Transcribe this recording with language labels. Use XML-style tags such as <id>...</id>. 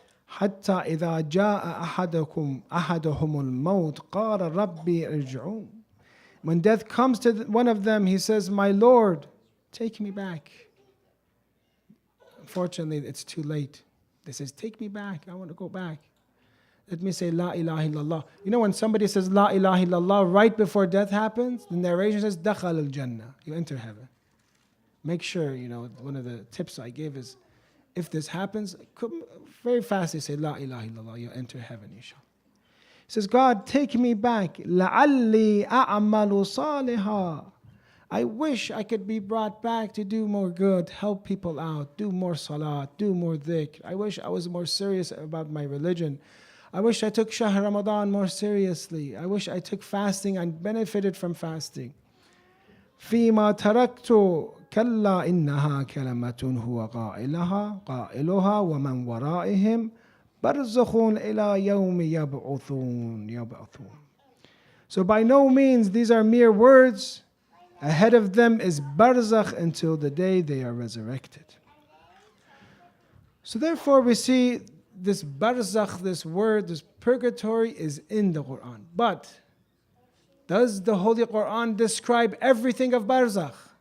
<ar>حتى إذا جاء أحدهم الموت قال ربي ارجعون.</ar> <en>When death comes to one of them, he says, my Lord, take me back. Unfortunately, it's too late. They says, take me back. I want to go back. Let me say, La ilaha illallah. When somebody says, La ilaha illallah, right before death happens, the narration says,</en> <ar>Dakhal al-Jannah.</ar> <en>You enter heaven. Make sure, one of the tips I gave is, if this happens, very fast they say, La ilaha illallah, you'll enter heaven, inshallah. He says, God, take me back.</en> <ar>لَعَلِّي أَعْمَلُ صَالِحًا.</ar> <en>I wish I could be brought back to do more good, help people out, do more salat, do more dhikr. I wish I was more serious about my religion. I wish I took Shahr Ramadan more seriously. I wish I took fasting and benefited from fasting.</en> <ar>فيما تركت كلا إنها كلمة هو قائلها ومن ورائهم برزخ إلى يوم يبعثون.</ar> <en>So by no means these are mere words. Ahead of them is barzakh until the day they are resurrected. So therefore we see this barzakh, this word, this purgatory is in the Quran. But does the Holy Quran describe everything of barzakh?</en>